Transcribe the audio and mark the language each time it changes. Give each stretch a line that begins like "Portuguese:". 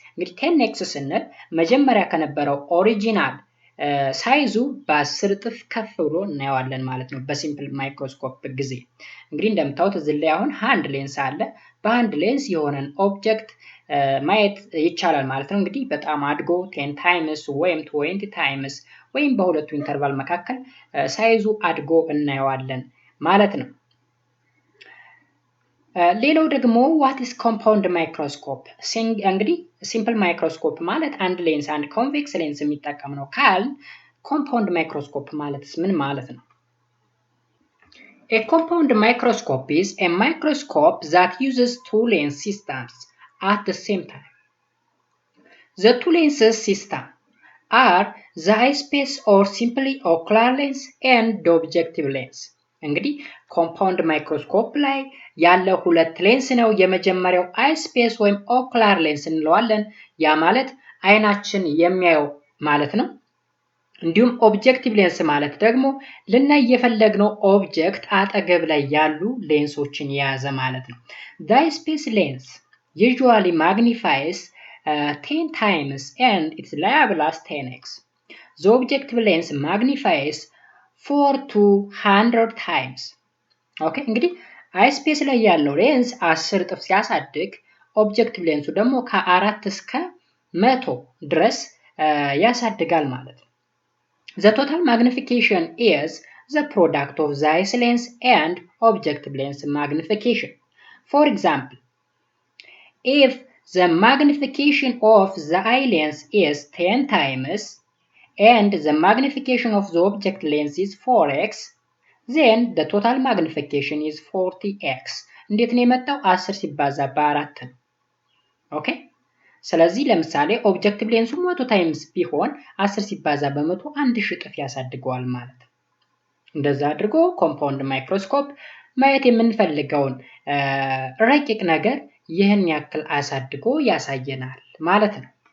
Amharic: እንግዲህ 10x ስንል መጀመሪያ ከነበረው ኦሪጂናል ሳይዙ በ10 እጥፍ ከፍ ብሎ እናየዋለን ማለት ነው በሲምፕል ማይክሮስኮፕ ጊዜ። እንግዲህ እንደምታዩት እዚህ ላይ አሁን ሃንድ ሌንስ አለ። በሃንድ ሌንስ የሆነን ኦብጀክት ማየት ይቻላል ማለት ነው። እንግዲህ በጣም አድጎ 10 ታይምስ ወይም 20 ታይምስ ወይም በሁለቱ ኢንተርቫል መካከል ሳይዙ አድጎ እናየዋለን ማለት ነው። ሌላው ደግሞ
English: what is compound microscope
Amharic: እንግዲህ ሲምፕል ማይክሮስኮፕ ማለት አንድ ሌንስ አንድ ኮንቬክስ ሌንስ የሚጠቀም ነው ካል ኮምፓውንድ ማይክሮስኮፕ ማለትስ ምን ማለት ነው?
English: A compound microscope is a microscope that uses two lens systems at the same time. The two lenses system are the eyepiece or simply ocular lens and the objective lens.
Amharic: እንግዲህ ኮምፓውንድ ማይክሮስኮፕ ላይ ያለ ሁለት ሌንስ ነው። የመጀመሪያው አይስፔስ ወይም ኦኩላር ሌንስ እንለዋለን። ያ ማለት አይናችን የሚያየው ማለት ነው። እንዲሁም ኦብጀክቲቭ ሌንስ ማለት ደግሞ ልናይ የፈለግነው ኦብጀክት አጠገብ ላይ ያሉ ሌንሶችን የያዘ ማለት ነው።
English: The eyepiece lens usually magnifies 10 times and it's labeled as 10x. The objective lens magnifies 4 to 100 times.
Amharic: ኦኬ እንግዲህ አይስፔስ ላይ ያለው ሌንስ 10 እጥፍ ሲያሳድግ ኦብጀክቲቭ ሌንሱ ደግሞ ከ4 እስከ 100 ድረስ ያሳድጋል ማለት ነው።
English: The total magnification is the product of the eye lens and objective lens magnification. For example, if the magnification of the eye lens is 10 times and the magnification of the object lens is 4x, then the total magnification is 40x
Amharic: እንዴት ነው የመጣው 10 ሲባዛ በ4 ነው ኦኬ ስለዚህ ለምሳሌ ኦብጀክቲቭ ሌንሱ 100 ታይምስ ቢሆን 10 ሲባዛ በ100 1000 እጥፍ ያሳድገዋል ማለት ነው እንደዛ አድርጎ ኮምፓውንድ ማይክሮስኮፕ ማየት የምንፈልገውን ረቂቅ ነገር ይህን ያክል አሳድጎ ያሳየናል ማለት ነው